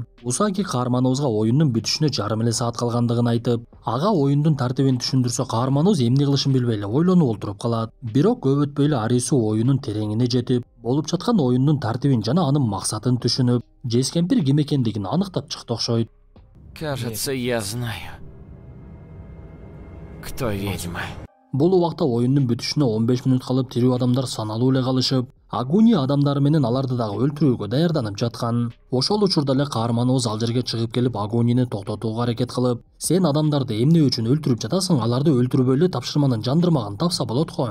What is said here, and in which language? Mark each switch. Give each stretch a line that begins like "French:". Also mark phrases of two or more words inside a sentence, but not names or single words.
Kyrgyz: Усаги каарманыбызга оюндун бүтүшүнө жарым эле саат калгандыгын айтып, ага оюндун тартибин түшүндүрсө, каарманыбыз эмне кылышын билбей эле ойлонуп олтуруп калат. Бирок көп өтпөй эле Арису оюнун тереңине жетип, болуп жаткан оюндун тартибин жана анын максатын түшүнүп, Жескемпир ким экендигин аныктап чыкты окшойт.
Russian: Кажется, я знаю, кто ведьма.
Kyrgyz: Бул убакта оюндун бүтүшүнө 15 мүнөт калып, тирүү адамдар саналуу эле калышып, Агуни адамдары менен аларды дагы өлтүрүүгө даярданып жаткан. Ошол учурда эле каарманыбыз ал жерге чыгып келип, Агунини токтотууга аракет кылып, сен адамдарды эмне үчүн өлтүрүп жатасың, аларды өлтүрбөй эле тапшырманын жандырмагын тапса болот го.